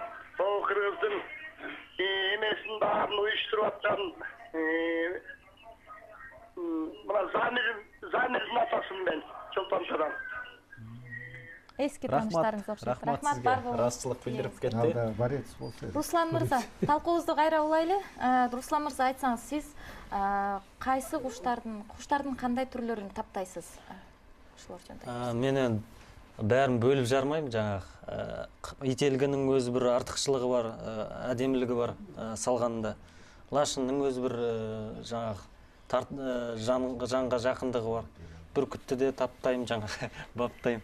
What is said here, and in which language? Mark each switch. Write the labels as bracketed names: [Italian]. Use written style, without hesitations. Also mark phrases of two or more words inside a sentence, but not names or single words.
[Kyrgyz] Бул кыргыздын эмесин баарын уюштуруп аткан мына Замирдин атасымын мен Чолпон атадан. Эски тааныштарыңыз окшойт. Рахмат, бар болуңуз. Ыраазычылык билдирип кетти. Барец болсо. Руслан мырза, талкуубузду кайра улайлы. Руслан мырза, айтсаңыз, сиз кайсы куштардын кандай түрлөрүн таптайсыз? Ушулар жөнүндө. [Kazakh] Мен бәрін бөліп жармайм, жаңағы ителгінің өзі бір артықшылығы бар, әдемілігі бар салғанында. Лашынның өзі бір жаңағы жанға жақындығы бар. Бүркітті де таптайым, жаңағы баптайым.